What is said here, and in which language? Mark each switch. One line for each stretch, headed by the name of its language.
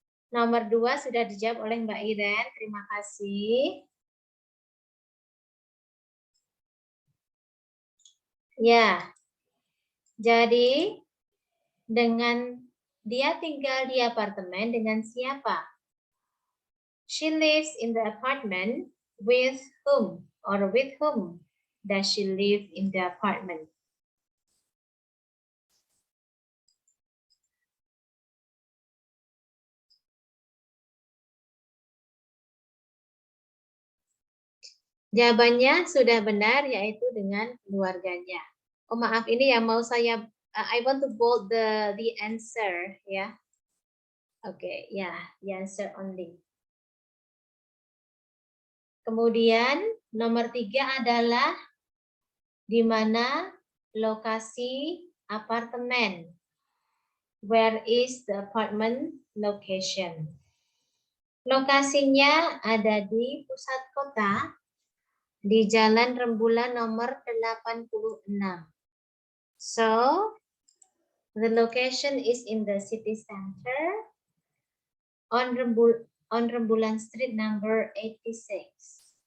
Indonesian: Nomor 2 sudah dijawab oleh Mbak Iren. Terima kasih. Ya, jadi dengan dia tinggal di apartemen dengan siapa?
English: She lives in the apartment with whom or with whom does she live in the apartment?
Indonesian: Jawabannya sudah benar, yaitu dengan keluarganya. Oh maaf, ini yang mau saya,
English: I want to bold the answer
Indonesian: ya.
English: Oke, ya, the answer only.
Indonesian: Kemudian nomor 3 adalah di mana lokasi apartemen.
English: Where is the apartment location?
Indonesian: Lokasinya ada di pusat kota, di Jalan Rembulan nomor 86.
English: So, the location is in the city center on Rembulan Street number 86.